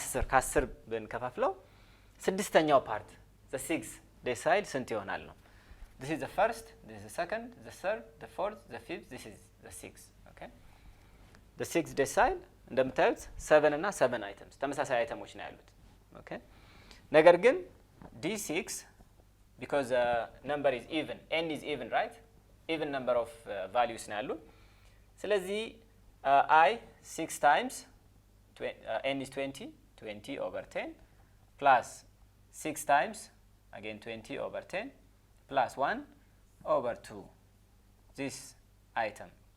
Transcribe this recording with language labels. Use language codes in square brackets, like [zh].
[am] ከ10 ብንከፋፍለው ስድስተኛው ፓርት [en] the sixth decile [am] ስንት ይሆናል ነው? [en] this is the first, this is the second, the third, the fourth, the fifth, this is the sixth. Okay? The sixth decile [am] እንደምታዩት 7 እና 7 items ተመሳሳይ አይተሞች ነው ያሉት። [en] Okay? [am] ነገር ግን [en] D6 because number is even, n is even, right? Even number of values [am] ነው ያሉት። ስለዚህ [en] I 6 times n is 20, 20 over 10 plus 6 times again 20 over 10 plus 1 over 2 this item